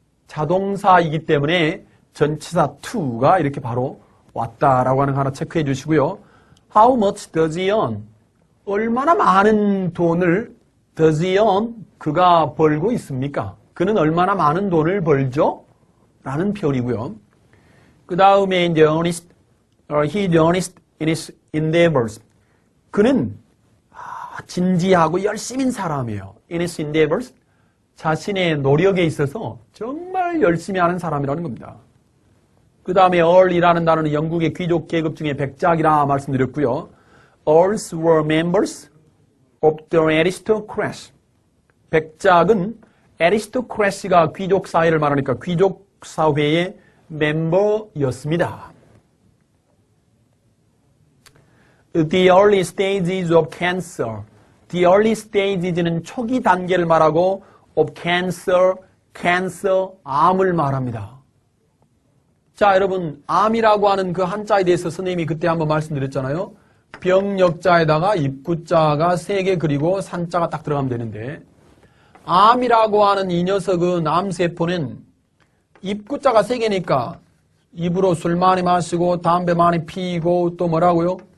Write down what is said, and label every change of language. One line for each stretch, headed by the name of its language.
Korean: 자동사이기 때문에 전치사 to가 이렇게 바로 왔다라고 하는 거 하나 체크해 주시고요.
English: How much does he earn?
Korean: 얼마나 많은 돈을
English: Does he earn?
Korean: 그가 벌고 있습니까? 그는 얼마나 많은 돈을 벌죠? 라는 표현이고요. 그 다음에 이제
English: earnest, he is earnest in his endeavors.
Korean: 그는 진지하고 열심인 사람이에요.
English: In his endeavors.
Korean: 자신의 노력에 있어서 정말 열심히 하는 사람이라는 겁니다. 그 다음에 earl이라는 단어는 영국의 귀족 계급 중에 백작이라 말씀드렸고요.
English: Earls were members of the aristocracy.
Korean: 백작은 aristocracy가 귀족 사회를 말하니까 귀족 사회의 멤버였습니다.
English: The early stages of cancer. The early stages
Korean: 는 초기 단계를 말하고
English: of cancer,
Korean: 암을 말합니다. 자, 여러분, 암이라고 하는 그 한자에 대해서 선생님이 그때 한번 말씀드렸잖아요. 병역자에다가 입구자가 3개 그리고 산자가 딱 들어가면 되는데, 암이라고 하는 이 녀석은 암세포는 입구자가 3개니까 입으로 술 많이 마시고 담배 많이 피고 또 뭐라고요?